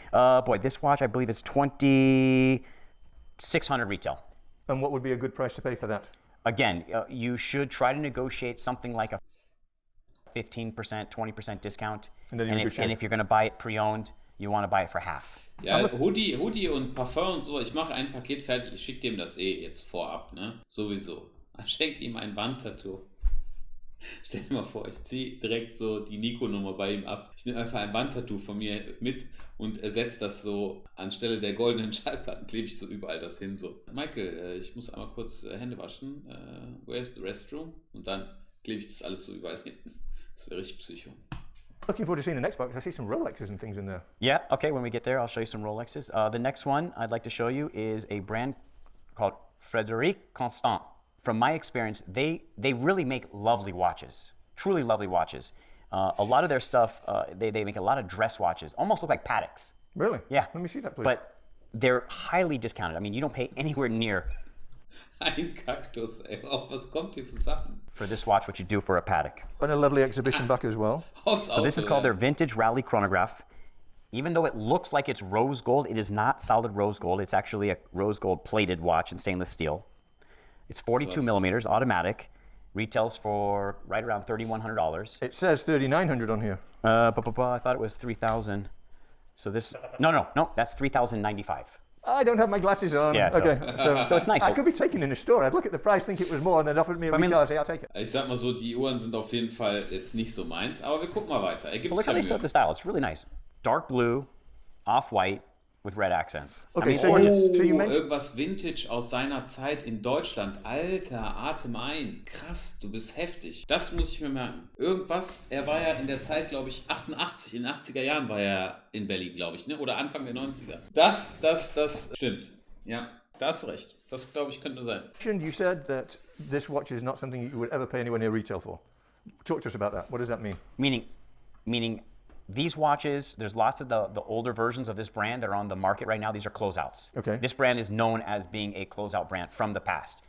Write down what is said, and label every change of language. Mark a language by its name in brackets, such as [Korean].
[English] Boy, this watch I believe is $2,600 retail. And what would be a good price to pay for that? Again, you should try to negotiate something like a 15%, 20% discount. And if you're going to buy it pre-owned, you want to buy it for half. [German] Ja, Hoodie und Parfum und so, ich mache ein Paket fertig, ich schicke dem das jetzt vorab, ne? Sowieso. Ich schenke ihm ein Wandtattoo. Stell dir mal vor, ich ziehe direkt so die Nico-Nummer bei ihm ab. Ich nehme einfach ein Wandtattoo von mir mit und ersetze das so anstelle der goldenen Schallplatten, klebe ich so überall das hin. So. Michael, ich muss einmal kurz Hände waschen. [English] Where's the restroom? [German] Und dann klebe ich das alles so überall hin. Das wäre richtig Psycho. [English] Looking forward to seeing the next box. I see some Rolexes and things in there. Yeah, okay, when we get there, I'll show you some Rolexes. The next one I'd like to show you is a brand called Frederik Constant. From my experience, they really make lovely watches, truly lovely watches. A lot of their stuff, they make a lot of dress watches, almost look like Pateks. Really? Yeah. Let me see that, please. But they're highly discounted. I mean, you don't pay anywhere near [German] Ein Kaktus, ey. Oh, was kommt hier für Sachen? [English] for this watch what you do for a Patek. And a lovely exhibition back as well. So this is called their Vintage Rally Chronograph. Even though it looks like it's rose gold, it is not solid rose gold. It's actually a rose gold plated watch in stainless steel. It's 42 millimeters, automatic. Retails for right around $3,100. It says $3,900 on here. I thought it was 3,000. So this, no, that's 3,095. I don't have my glasses on. Yeah, so- okay. So it's nice. I could be taken in a store. I'd look at the price, think it was more, and they'd offer me a retail. I'd say, I'll take it. [German] Ich sag mal so, die Uhren sind auf jeden Fall jetzt nicht so meins, aber wir gucken mal weiter. [English] But look how they set up the style. It's really nice. Dark blue, off-white, with red accents. Okay, I mean, so gorgeous. you mentioned... [German] Irgendwas Vintage aus seiner Zeit in Deutschland. Alter, atem ein. Krass, du bist heftig. Das muss ich mir merken. Irgendwas, er war ja in der Zeit, glaube ich, 88, in den 80er Jahren war er in Berlin, glaube ich, ne? Oder Anfang der 90er. Das stimmt. Ja, da hast du recht. Das, glaube ich, könnte sein. [English] You said that this watch is not something you would ever pay anywhere near retail for. Talk to us about that. What does that mean? Meaning these watches, there's lots of the older versions of this brand that are on the market right now. These are closeouts. Okay. This brand is known as being a closeout brand from the past.